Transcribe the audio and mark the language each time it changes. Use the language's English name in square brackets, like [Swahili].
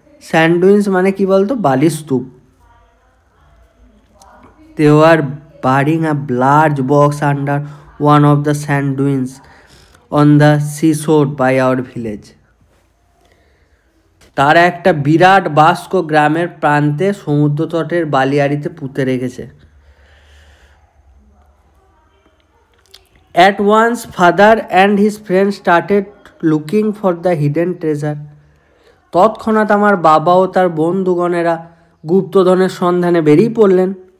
[Bangla] স্যান্ডউইন্স মানে কি বলতো, বালির স্তূপ। [English] They were burying a large box under one of the sand dunes on the seashore by our village. [Bangla] তারা একটা বিরাট বাস্ক গ্রামের প্রান্তে সমুদ্রতটের বালিয়াড়িতে পুঁতে রেখেছে। [English] At once father and his friends started looking for the hidden treasure. [Bangla] তৎক্ষণাৎ আমার বাবা ও তার বন্ধুগণেরা গুপ্তধনের সন্ধানে বেরিয়ে পড়লেন।